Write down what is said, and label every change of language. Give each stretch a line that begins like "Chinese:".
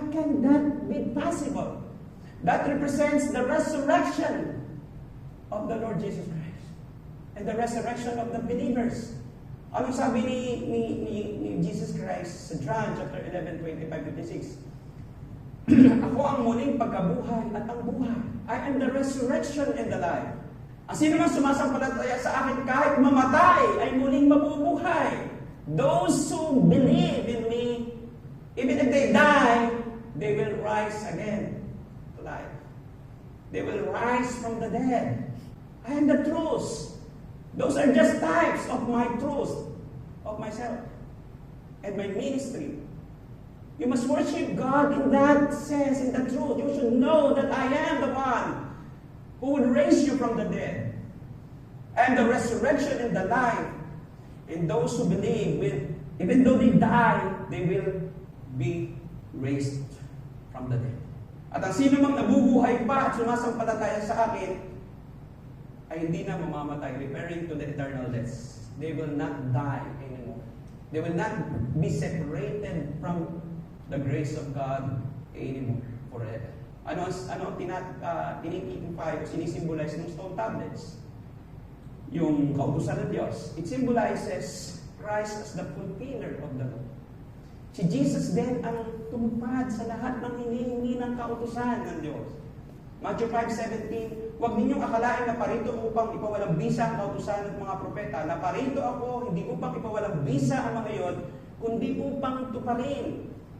English: How can that be possible? That represents the resurrection of the Lord Jesus Christ. And the resurrection of the believers.
Filipino: Anong sabi ni Jesus Christ sa John chapter 11,
English: 25-26?
Filipino: Ako ang muling pagkabuhay at ang buhay.
English: I am the resurrection and the life.
Filipino: Ang sino man sumasampalataya sa akin kahit mamatay ay muling mabubuhay.
English: Those who believe in me, even if they die, they will rise again to life. They will rise from the dead. I am the truth. Those are just types of my truth, of myself, and my ministry. You must worship God in that sense, in the truth. You should know that I am the one who will raise you from the dead. And the resurrection and the life. And those who believe, even though they die, they will be raised from the dead.
Filipino: At ang sino mang nabubuhay pa at sumasampalataya sa akin, ay hindi na mamamatay,
English: referring to the eternal death. They will not die anymore. They will not be separated from the grace of God anymore forever.
Filipino: Ano ang tinitipify o sinisimbolize ng stone tablets? Yung kautusan ng Diyos.
English: It symbolizes Christ as the fulfiller of the law.
Filipino: Si Jesus din ang tumupad sa lahat ng hinihingi ng kautusan ng Diyos. Matthew 5:17, huwag ninyong akalain na parito upang ipawalang bisa ang kautusan ng mga propeta. Na parito ako, hindi upang ipawalang bisa ang mga iyon, kundi upang tuparin.